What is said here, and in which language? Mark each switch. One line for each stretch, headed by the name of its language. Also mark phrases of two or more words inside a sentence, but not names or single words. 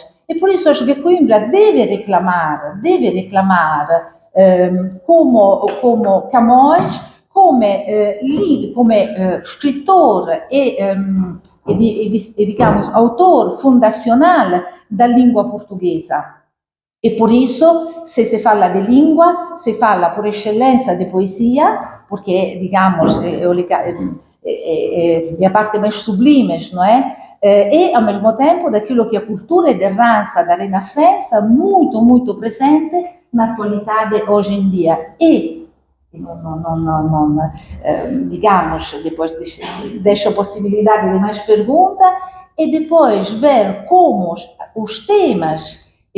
Portuguese: E por isso acho que Coimbra deve reclamar como Camões, como scrittore e, digamos, autor fondacional da língua portuguesa. E por isso,
Italian: se si parla di lingua, si parla por eccellenza di poesia,
Portuguese: porque, digamos, é a parte mais sublime, não é? E, ao mesmo tempo, daquilo que é a cultura de dança da Renascença, muito, muito presente na atualidade hoje em dia. E, digamos, depois deixo a possibilidade de mais perguntas, e depois ver como os temas e